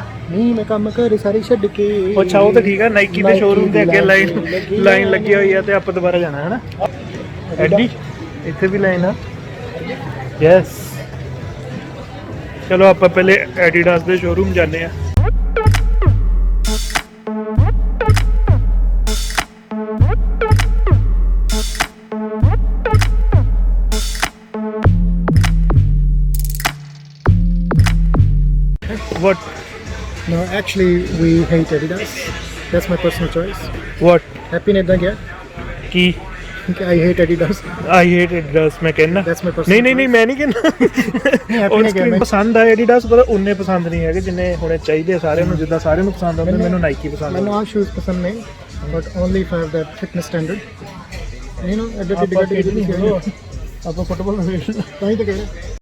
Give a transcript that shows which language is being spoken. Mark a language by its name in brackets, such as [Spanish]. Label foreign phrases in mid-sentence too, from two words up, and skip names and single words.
[Punjabi] ਨਹੀਂ ਮੈਂ ਕੰਮ ਘਰੇ ਸਾਰੇ ਛੱਡ ਕੇ ਅੱਛਾ ਉਹ ਤਾਂ ਠੀਕ ਹੈ ਨਾਈਕੀ ਦੇ ਸ਼ੋਰੂਮ ਦੇ ਅੱਗੇ ਲਾਈਨ ਲੱਗੀ ਹੋਈ ਹੈ ਤੇ ਆਪਾਂ ਦੁਬਾਰਾ ਜਾਣਾ ਹੈ ਨਾ ਐਡੀ ਇੱਥੇ ਵੀ ਲਾਈਨ ਆ ਯੈਸ ਚਲੋ ਆਪਾਂ ਪਹਿਲੇ ਐਡੀਡਾਸ ਦੇ ਸ਼ੋਰੂਮ ਜਾਂਦੇ ਆ What? [English] No, actually we hate Adidas. That's my personal choice. What? [Punjabi] Happy ne da gaya? ਕੀ [English] I hate Adidas. I hate Adidas [Punjabi] ਮੈਂ ਕਹਿੰਦਾ [English] That's my personal [Punjabi] ਨਹੀਂ ਮੈਂ ਨਹੀਂ ਕਹਿੰਦਾ happy ਨੇ ਗਿਆ ਪਸੰਦ ਆ Adidas ਪਰ ਉਹਨੇ ਪਸੰਦ ਨਹੀਂ ਹੈਗੇ ਜਿੰਨੇ ਹੋਣੇ ਚਾਹੀਦੇ ਸਾਰਿਆਂ ਨੂੰ ਜਿੱਦਾਂ ਸਾਰਿਆਂ ਨੂੰ ਪਸੰਦ ਆਉਂਦੇ ਮੈਨੂੰ ਨਾਈਕੀ ਪਸੰਦ ਮੈਨੂੰ ਆਹ ਸ਼ੂਜ਼ ਪਸੰਦ ਨੇ [English] but only if I have that fitness standard. You know, [Punjabi] ਆਪਾਂ ਫੁੱਟਬਾਲ ਖੇਡਣਾ ਤਾਂ ਹੀ ਤਾਂ ਕਹਿ ਰਿਹਾ